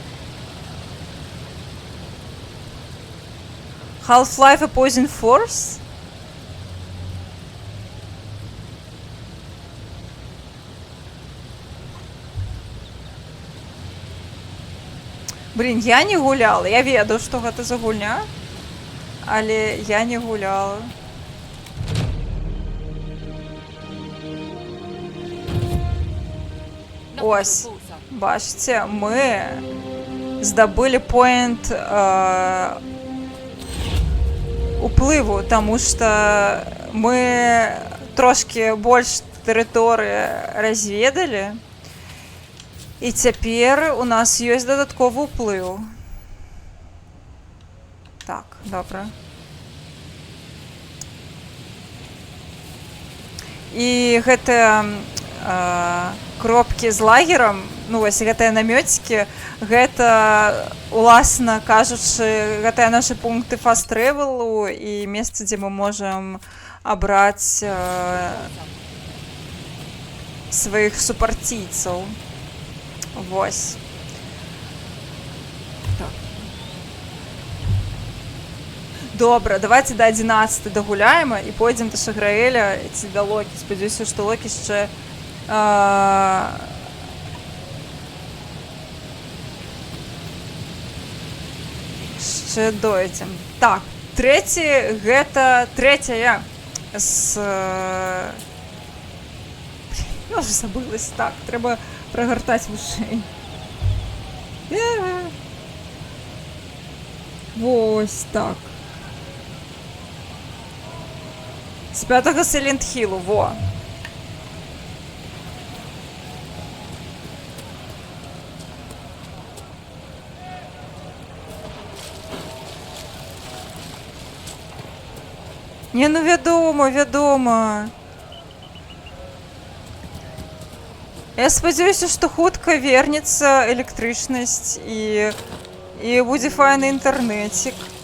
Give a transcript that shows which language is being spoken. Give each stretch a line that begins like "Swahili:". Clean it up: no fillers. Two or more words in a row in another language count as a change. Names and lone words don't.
English: Half-Life Opposing Force?
Belarusian: Блін, я не гуляла. Я ведаю, што гэта за гульня, але я не гуляла.
Ukrainian: Ось, бачите, ми здобули поінт упливу, тому що ми трошки більш території розвідали, і тепер у нас є додатковий вплив. Так, добре.
Belarusian: І гэта кропкі з лагерам, ну вось гэтыя намёцікі, гэта, уласна кажучы, гэтыя нашы пункты фаст-трэвелу і месца, дзе мы можам абраць сваіх супарційцаў. Вось. Так. Добра, давайте до 11 дагуляем і пойдзем да Шаграэля ці да Локі. Спадзяюся, што Локі яшчэ ще дойдем. Так, третє, гэта третья з...
Ukrainian: Я вже забилась. Так, треба прогортати вушей. Ось так.
Belarusian: З 5-го Silent Hill, во. Не, ну вядома. Я спадзяюся, што хутка вернецца электрычнасць і будзе файны інтэрнэцік.